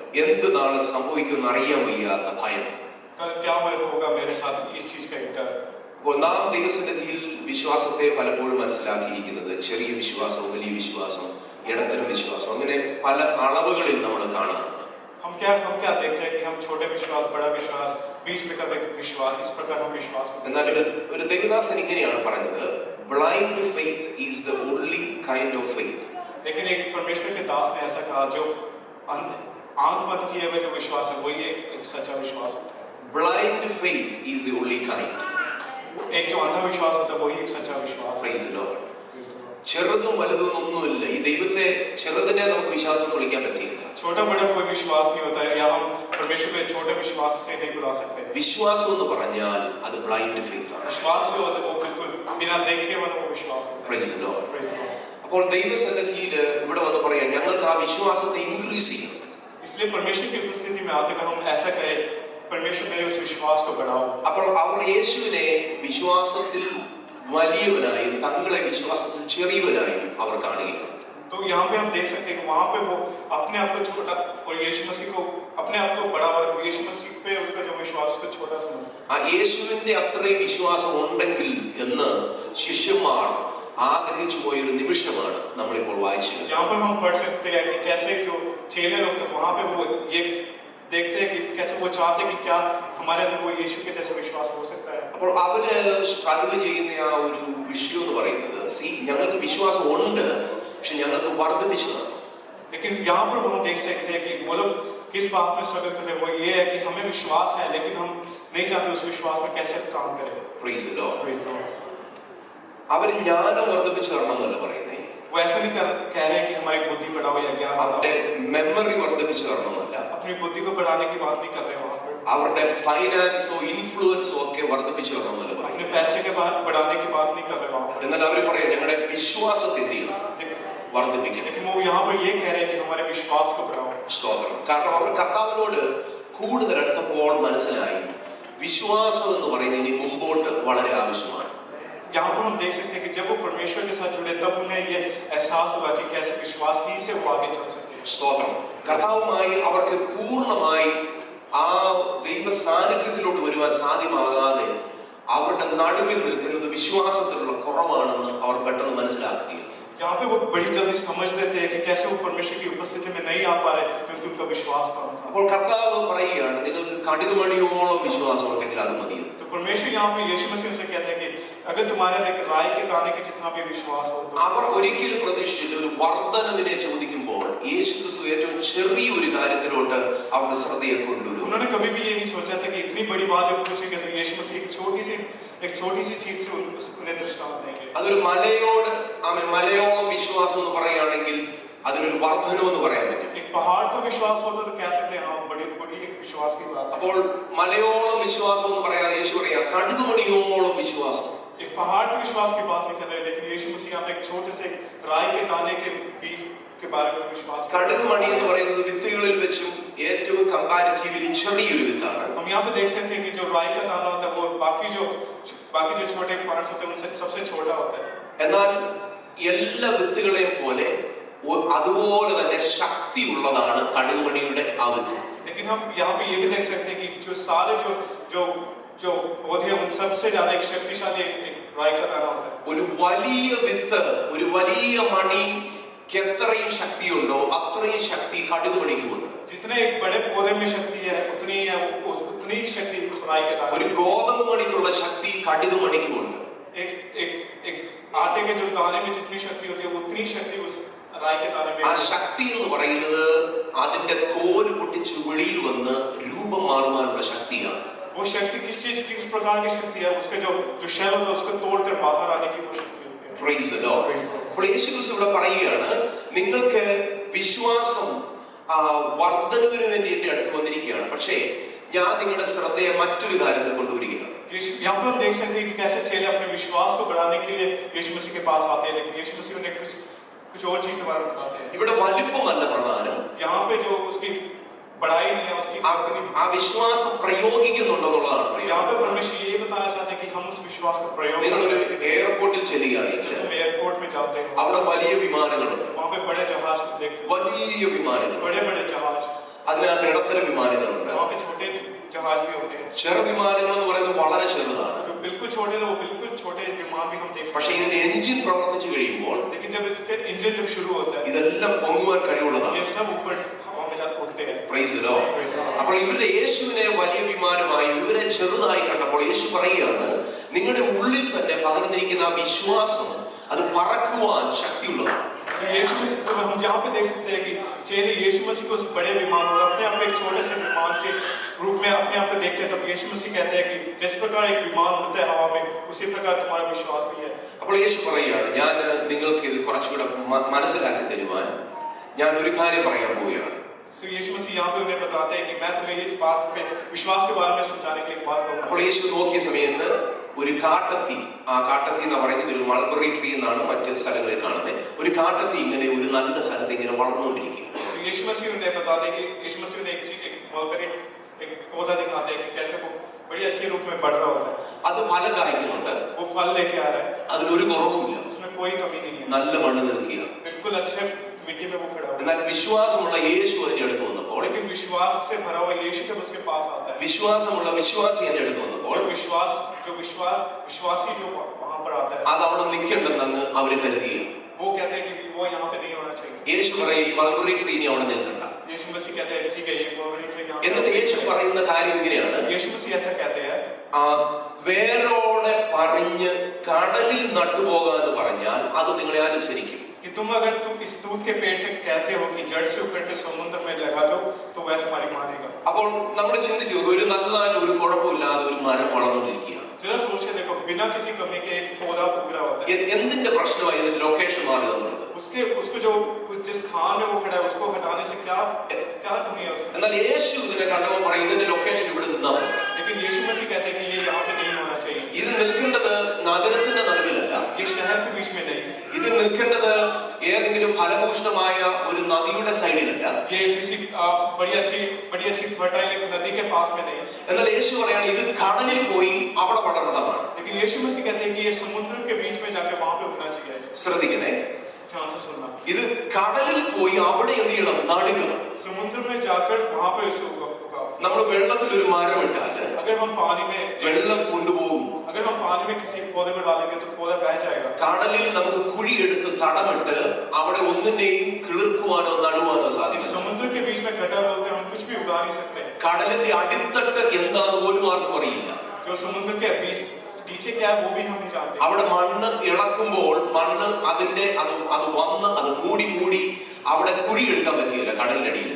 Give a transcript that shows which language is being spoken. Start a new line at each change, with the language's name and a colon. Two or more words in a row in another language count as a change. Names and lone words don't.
Malayalam: എന്ത് നാളെ സംഭവിക്കുമെന്ന് അറിയാൻ വയ്യാത്ത ഭയം. അപ്പോൾ നാം ദൈവസന്നിധിയിൽ വിശ്വാസത്തെ പലപ്പോഴും മനസ്സിലാക്കിയിരിക്കുന്നത് ചെറിയ വിശ്വാസം, വലിയ വിശ്വാസം, ഇടത്തരം വിശ്വാസം, അങ്ങനെ പല അളവുകളിൽ നമ്മൾ കാണാറുണ്ട്. എന്നാൽ ഒരു ദൈവദാസൻ ഇങ്ങനെയാണ് പറഞ്ഞത്,
English: blind faith is the only kind of faith. Blind faith is the only kind.
Hindi: एक जो अंधा विश्वास होता है वही एक सच्चा विश्वास है.
English: Praise the Lord.
Malayalam: ചെറുതും വലുതും ഒന്നുമില്ല. ഈ ദൈവത്തെ ചെറുതിനെ നമുക്ക് വിശ്വാസം വിളിക്കാൻ പറ്റില്ല.
Hindi: छोटा बड़ा कोई विश्वास नहीं होता है, या हम परमेश्वर को छोटे विश्वास से नहीं बुला सकते.
Malayalam: വിശ്വാസം എന്ന് പറഞ്ഞാൽ അത്
English: blind faith
Malayalam: ആണ്.
Hindi: विश्वास जो होता है वो बिल्कुल बिना देखे वाला वो विश्वास होता है.
English: Praise the Lord. Praise the Lord.
Malayalam: അപ്പോൾ ദൈവസന്നിധിയിൽ ഇവിടെ വന്ന് പറയാം, ഞങ്ങൾക്ക് ആ വിശ്വാസത്തെ ഇൻക്രീസ് ചെയ്യണം.
Hindi: इसलिए परमेश्वर की उपस्थिति में आते हुए हम ऐसा कहें, परमेश्वर मेरे उस विश्वास को बढ़ाओ.
Malayalam: അപ്പോൾ അവർ യേശുവിനെ വിശ്വാസത്തിൽ വലിയവനായും തങ്ങളെ വിശ്വാസത്തിൽ ചെറിയവനായും അവർ കാണുകയാണ്.
Hindi: तो यहाँ पे हम देख सकते हैं कि वहाँ पे वो अपने आप को छोटा और यीशु मसीह को अपने आप को बड़ा, और यीशु मसीह पे उनका जो विश्वास को छोटा समझते हैं.
Malayalam: ആ യേശുവിന്റെ അത്രയും വിശ്വാസം ഉണ്ടെങ്കിൽ എന്ന് ശിഷ്യന്മാർ ആഗ്രഹിച്ചു പോയൊരു നിമിഷമാണ് നമ്മളിപ്പോൾ വായിച്ചത്.
Hindi: यहाँ पर हम पढ़ सकते हैं कि कैसे जो चेले लोग थे वहाँ पे वो ये देखते हैं कि कैसे वो चाहते हैं कि क्या हमारे अंदर वो यीशु के जैसा विश्वास हो सकता है.
Malayalam: അപ്പോൾ അവര് സ്ട്രഗിൾ ചെയ്യുന്ന ആ ഒരു വിഷയം എന്ന് പറയുന്നത്, ഞങ്ങൾക്ക് വിശ്വാസം ഉണ്ട്, പക്ഷെ ഞങ്ങൾക്ക് വർദ്ധിപ്പിച്ചു തരണം.
Hindi: लेकिन यहाँ पर हम देख सकते हैं कि वो लोग किस बात में स्ट्रगल कर रहे हैं. वो ये है कि हमें विश्वास है, लेकिन हम नहीं चाहते उस विश्वास में कैसे काम करें.
English: Praise the Lord. Praise the Lord.
Malayalam: അവർ ജ്ഞാനം വർദ്ധിപ്പിച്ചു തരണം എന്നല്ല പറയുന്നത്.
Hindi: वो ऐसा नहीं कह रहे हैं कि हमारी बुद्धि बढ़ाओ या ज्ञान.
Malayalam: അവരുടെ മെമ്മറി വർദ്ധിപ്പിച്ചു തരണമെന്നല്ല,
Hindi: अपनी बुद्धि को बढ़ाने की बात नहीं कर रहे हैं वहाँ पर.
Malayalam: അവരുടെ ഫൈനാൻസോ ഇൻഫ്ലുവൻസോ ഒക്കെ വർദ്ധിപ്പിച്ചു തരണമെന്നല്ല പറയുന്നത്.
Hindi: अपने पैसे के बाद बढ़ाने की बात नहीं कर रहे वहाँ पर.
Malayalam: എന്നാൽ അവർ പറയാം, ഞങ്ങളുടെ വിശ്വാസത്തെ വർദ്ധിപ്പിക്കണം.
Hindi: लेकिन वो यहाँ पर ये कह रहे हैं कि हमारे विश्वास को बढ़ाओ.
Malayalam: സ്തോത്രം. കാരണം അവർ കർത്താവിനോട് കൂടുതൽ അടുത്തപ്പോൾ മനസ്സിലായി, വിശ്വാസം എന്ന് പറയുന്നത് ഇനി മുമ്പോട്ട് വളരെ ആവശ്യമാണ്.
Hindi: यहाँ पर हम देख सकते हैं कि जब वो परमेश्वर के साथ जुड़े तब उन्हें ये एहसास हुआ कि कैसे विश्वासी से वो आगे चल सकते हैं.
Malayalam: സ്തോത്രം. കർത്താവുമായി അവർക്ക് പൂർണ്ണമായി ആ ദൈവ സാന്നിധ്യത്തിലോട്ട് വരുവാൻ സാധ്യമാകാതെ അവരുടെ നടുവിൽ നിൽക്കുന്നത് വിശ്വാസത്തിലുള്ള കുറവാണെന്ന് അവർ പെട്ടെന്ന് മനസ്സിലാക്കുകയാണ്.
Hindi: यहाँ पे वो बड़ी जल्दी समझ लेते हैं कि कैसे वो परमेश्वर की उपस्थिति में नहीं आ पा रहे क्योंकि उनका विश्वास कम था.
Malayalam: അപ്പോൾ കർത്താവ് പറയുകയാണ്, കടുകുമണിയോളം വിശ്വാസം ഉണ്ടെങ്കിൽ അത് മതി.
Hindi: तो परमेश्वर यहाँ पे यीशु मसीह से कहते हैं कि अगर तुम्हारे अंदर राई के दाने के जितना भी विश्वास हो तो
Malayalam: അവർ ഒരിക്കലും പ്രതീക്ഷിച്ചില്ല ഒരു വർധനവിനെ ചോദിക്കുമ്പോൾ യേശുക്രിസ്തു ഏറ്റവും ചെറിയ ഒരു കാര്യത്തിലോട്ട് അവരുടെ ശ്രദ്ധയെ കൊണ്ടുവരും.
Hindi: उन्होंने कभी भी ये नहीं सोचा था कि इतनी बड़ी बात जब पूछेंगे तो यीशु मसीह एक छोटी सी चीज से उन्हें दृष्टांत देंगे.
Malayalam: അതൊരു മലയോളം വിശ്വാസം എന്ന് പറയുകയാണെങ്കിൽ അതിനൊരു വർധനം എന്ന് പറയാൻ പറ്റും.
Hindi: एक पहाड़ का विश्वास होता तो कह सकते हैं हाँ बड़ी विश्वास की बात.
Malayalam: അപ്പോൾ മലയോളം വിശ്വാസം എന്ന് പറയാതെ യേശു പറയാ കടുകുമണിയോളം വിശ്വാസം.
Hindi: एक पहाड़ के विश्वास की बात नहीं कर रहे, लेकिन यीशु मसीह यहाँ पे एक छोटे से राई के दाने के बीज के बारे में विश्वास.
Malayalam: കടുകുമണി എന്ന് പറയുന്നത് വിത്തുകളിൽ വെച്ചും ഏറ്റവും കമ്പാരിറ്റീവ്ലി ചെറിയൊരു വിത്താണ്.
Hindi: हम यहाँ पे देख सकते हैं कि जो राई का दाना होता है वो बाकी जो छोटे प्लांट्स होते हैं उनसे सबसे छोटा होता है.
Malayalam: എന്നാൽ എല്ലാ വിത്തുകളെയും പോലെ അതുപോലെ തന്നെ ശക്തിയുള്ളതാണ് കടുകുമണിയുടെ ആ വിത്ത്.
Hindi: लेकिन हम यहाँ पे ये भी देख सकते हैं कि जो सारे जो पौधे उन सबसे ज्यादा एक शक्तिशाली एक राई का दाना होता है.
Malayalam: ഒരു വലിയ വിത്ത് ഒരു വലിയ മണിക്ക് എത്രയും ശക്തിയുണ്ടോ അത്രയും ശക്തി കടുകുമണിക്കുമുണ്ട്.
Hindi: जितने एक बड़े पौधे में शक्ति है उतनी ही शक्ति उस राई के दाने.
Malayalam: ഒരു ഗോതമ്പ് മണിക്കുള്ള ശക്തി കടുകുമണിക്കുമുണ്ട്.
Hindi: एक आटे के जो दाने में जितनी शक्ति होती है उतनी शक्ति उस राई के दाने में.
Malayalam: ആ ശക്തി എന്ന് പറയുന്നത് അതിന്റെ തോല് പൊട്ടിച്ച് വെളിയിൽ വന്ന് രൂപം മാറുവാനുള്ള ശക്തിയാണ്.
Hindi: वो शक्ति किस चीज की उस प्रकार की शक्ति है उसके जो शेल होता है उसको तोड़कर बाहर आने की वो शक्ति होती है.
English: Praise the Lord.
Malayalam: അപ്പോൾ യേശുക്രിസ്തു ഇവിടെ പറയുകയാണ് നിങ്ങൾക്ക് വിശ്വാസം വർദ്ധനവിന് വേണ്ടി എന്റെ അടുത്ത് വന്നിരിക്കുകയാണ്, പക്ഷേ ഞാൻ നിങ്ങളുടെ ശ്രദ്ധയെ മറ്റൊരു കാര്യത്തിൽ കൊണ്ടുവരികയാണ്.
Hindi: यहाँ पर हम देख सकते हैं कि कैसे चेले अपने विश्वास को बढ़ाने के लिए यीशु मसीह के पास आते हैं, लेकिन यीशु मसीह उन्हें कुछ और चीज के बारे में बताते हैं.
Malayalam: ഇവിടെ വലിപ്പമല്ല പ്രധാനം,
Hindi: यहाँ पे जो उसकी बढ़ाई नहीं है उसकी
Malayalam: ആ വിശ്വാസം പ്രയോഗിക്കുന്നുണ്ടെന്നുള്ളതാണ്.
Hindi: यहाँ पे परमेश्वर ये बताना चाहते हैं कि हम उस विश्वास को प्रयोग.
Malayalam: നിങ്ങളൊരു എയർപോർട്ടിൽ ചെല്ലുകയാണെങ്കിൽ
Hindi: एयरपोर्ट में जाते हैं
Malayalam: അവിടെ വലിയ വിമാനങ്ങളുണ്ട്.
Hindi: वहाँ पे बड़े जहाज को देखते हैं,
Malayalam: വലിയ വിമാനങ്ങൾ,
Hindi: बड़े जहाज.
Malayalam: അതിനകത്ത് ഇടത്തരം വിമാനങ്ങളുണ്ട്.
Hindi: वहाँ पे छोटे जहाज भी होते हैं.
Malayalam: ചെറു വിമാനങ്ങൾ എന്ന് പറയുന്നത് വളരെ ചെറുതാണ്.
Hindi: जो बिल्कुल छोटे थे वो बिल्कुल छोटे विमान भी हम देख सकते
Malayalam: പക്ഷേ ഇതിന്റെ എഞ്ചിൻ പ്രവർത്തിച്ചു കഴിയുമ്പോൾ
Hindi: हैं, लेकिन जब इसके इंजन जब शुरू होता है
Malayalam: ഇതെല്ലാം പൊങ്ങുവാൻ കഴിവുള്ളതാണ്.
Hindi: ये सब ऊपर हवा में जाकर उड़ते हैं.
English: Praise the Lord.
Malayalam: അപ്പോൾ ഇവരുടെ യേശുവിനെ വലിയ വിമാനമായി ഇവരെ ചെറുതായി കണ്ടപ്പോൾ യേശു പറയുകയാണ് നിങ്ങളുടെ ഉള്ളിൽ തന്നെ പകർന്നിരിക്കുന്ന ആ വിശ്വാസം അത് പറക്കുവാൻ ശക്തിയുള്ളതാണ്.
Hindi: यीशु मसीह को हम जहाँ पे देख सकते हैं कि चेले यीशु मसीह को उस बड़े विमान और अपने आप एक छोटे से विमान के रूप में अपने आप को देखते हैं, तब यीशु मसीह कहते हैं कि जिस प्रकार एक विमान होता है हवा में उसी प्रकार तुम्हारा विश्वास भी है.
Malayalam: അപ്പോൾ യേശു പറയുകയാണ് ഞാൻ നിങ്ങൾക്ക് ഇത് കുറച്ചുകൂടെ മനസ്സിലാക്കി തരുവാൻ ഞാൻ ഒരു കാര്യം പറയാൻ പോവുകയാണ്.
Hindi: तो यीशु मसीह यहाँ पे उन्हें बताते हैं कि मैं तुम्हें इस बात पे विश्वास के बारे में समझाने के लिए बात करूँगा.
Malayalam: അപ്പോൾ യേശു നോക്കിയ സമയത്ത് ഒരു കാട്ടത്തി, ആ കാട്ടത്തി എന്ന് പറയുന്നത് ഒരു
English: mulberry tree
Malayalam: എന്നാണ് മറ്റു സ്ഥലങ്ങളിൽ കാണുന്നത്. ഒരു കാട്ടത്തി ഇങ്ങനെ ഒരു നല്ല സ്ഥലത്ത് ഇങ്ങനെ വളർന്നുകൊണ്ടിരിക്കുകയാണ്.
Hindi: यीशु मसीह उन्हें बताते हैं कि यीशु मसीह ने एक मलबरी एक पौधा दिखाते हैं कि कैसे वो बड़ी अच्छे रूप में बढ़ रहा होता है.
Malayalam: അത് ഫലം കായ്ക്കുന്നുണ്ട്,
Hindi: वो फल लेके आ रहा है,
Malayalam: അതിലൊരു കുറവുമില്ല,
Hindi: उसमें कोई कमी नहीं है,
Malayalam: നല്ല മണ്ണ് നിൽക്കുക.
Hindi: बिल्कुल अच्छे मिट्टी में वो खड़ा हुआ है.
Malayalam: എന്നാൽ വിശ്വാസമുള്ള യേശു അതിന്റെ അടുത്ത് വന്നപ്പോൾ,
Hindi: लेकिन विश्वास से भरा हुआ यीशु जब उसके पास आता है,
Malayalam: വിശ്വാസമുള്ള വിശ്വാസി അതിന്റെ അടുത്ത് വന്നപ്പോൾ
Hindi: विश्वासी जो वहां पर आता है
Malayalam: അത് അവിടെ നിൽക്കണ്ടെന്ന് അവർ കരുതിയ.
Hindi: वो कहते हैं कि वो यहाँ पे नहीं होना चाहिए.
Malayalam: യേശു പറയും ഈ
English: mulberry tree
Malayalam: ഇനി അവിടെ നിൽക്കണ്ട.
Hindi: यीशु मसीह कहते हैं ठीक है ये
English: mulberry tree
Hindi: यहाँ.
Malayalam: എന്നിട്ട് യേശു പറയുന്ന കാര്യം ഇങ്ങനെയാണ്,
Hindi: यीशु मसीह ऐसा कहते हैं
Malayalam: വേരോടെ പറഞ്ഞ് കടലിൽ നട്ടുപോകാന്ന് പറഞ്ഞാൽ അത് നിങ്ങളെ അനുസരിക്കും.
Hindi: कि तुम अगर तुम इस दूध के पेड़ से कहते हो कि जड़ से उखड़ के समुद्र में लगा दो तो वह तुम्हारी मानेगा.
Malayalam: അപ്പോൾ നമ്മൾ ചിന്തിച്ചു ഒരു നല്ലതായിട്ട് ഒരു കുഴപ്പമില്ലാതെ ഒരു മരം വളർന്നുകൊണ്ടിരിക്കുകയാണ്.
Hindi: जरा सोच के देखो बिना किसी कमी के एक पौधा उग रहा होता है.
Malayalam: എന്തിന്റെ പ്രശ്നമായി ഇതിന്റെ ലൊക്കേഷൻ മാറി തന്നത്?
Hindi: उसको जो जिस स्थान में वो खड़ा है उसको हटाने से क्या कमी है उसमें.
Malayalam: എന്നാൽ യേശു ഇതിനെ കണ്ടപ്പോൾ പറയും ഇതിന്റെ ലൊക്കേഷൻ ഇവിടെ നിന്നാ മതി.
Hindi: लेकिन यीशु मसीह कहते हैं कि ये यहाँ पे नहीं होना चाहिए.
Malayalam: ഇത് നിൽക്കേണ്ടത് നഗരത്തിന്റെ നടുവിലല്ല,
Hindi: ये शहर के बीच में नहीं.
Malayalam: ഇത് നിൽക്കേണ്ടത് ഏതെങ്കിലും ഫലഭൂഷ്ടമായ ഒരു നദിയുടെ സൈഡിലല്ല.
Hindi: ये किसी बड़ी अच्छी फर्टाइल नदी के पास में नहीं.
Malayalam: എന്നാൽ യേശു പറയാണ് ഇത് കടലിൽ പോയി അവിടെ വളർന്നതാണ്.
Hindi: लेकिन यीशु मसीह कहते हैं कि ये समुद्र के बीच में जाकर वहां पे उगना चाहिए.
Malayalam: ശ്രദ്ധിക്കണേ,
Hindi: ध्यान से सुनना.
Malayalam: ഇത് കടലിൽ പോയി അവിടെ എന്ത് ചെയ്യണം? നടുക.
Hindi: समुद्र में जाकर वहां पे इसको उगाओ.
Malayalam: നമ്മൾ വെള്ളത്തിൽ ഒരു മരം ഇട്ടാല്
Hindi: अगर हम पानी में
Malayalam: കൊണ്ടുപോകും.
Hindi: किसी पौधे को डालेंगे तो पौधा बह जाएगा.
Malayalam: കടലിൽ നമുക്ക് കുഴിയെടുത്ത് തടമിട്ട് അവിടെ ഒന്നിനെയും കിളിർക്കുവാനോ നടുവാനോ സാധിക്കും.
Hindi: समुद्र के बीच में गड्ढा होकर हम कुछ भी उगा नहीं सकते.
Malayalam: കടലിന്റെ അടിത്തട്ട് എന്താന്ന് പോലും ആർക്കും അറിയില്ല.
Hindi: जो समुद्र के बीच नीचे क्या है वो भी हम नहीं जानते.
Malayalam: അവിടെ മണ്ണ് ഇളക്കുമ്പോൾ മണ്ണ് അതിന്റെ അത് വന്ന് അത് മൂടി അവിടെ കുഴി എടുക്കാൻ പറ്റില്ല കടലിന്റെ അടിയിൽ.